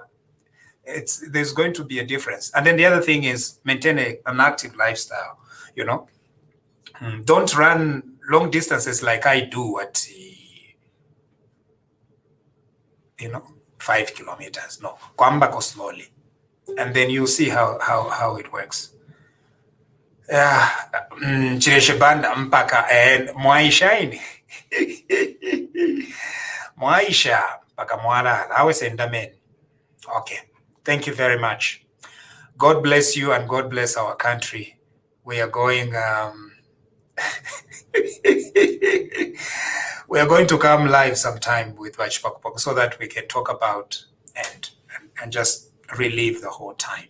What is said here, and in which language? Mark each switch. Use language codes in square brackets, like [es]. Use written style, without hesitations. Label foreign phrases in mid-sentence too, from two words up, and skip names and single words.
[en] There's going to be a difference. And then the other thing is maintain an active lifestyle. Don't run long distances like I do at 5 kilometers. No, go slowly, and then you see how it works. [bem] Chireshebanda mpaka mwaishaini mwaisha mpaka mwalala awe sendamen. [en] Okay, thank you very much. God bless you and God bless our country. We are going we are going to come live sometime with Vachpakpok so that we can talk about and just relive the whole time.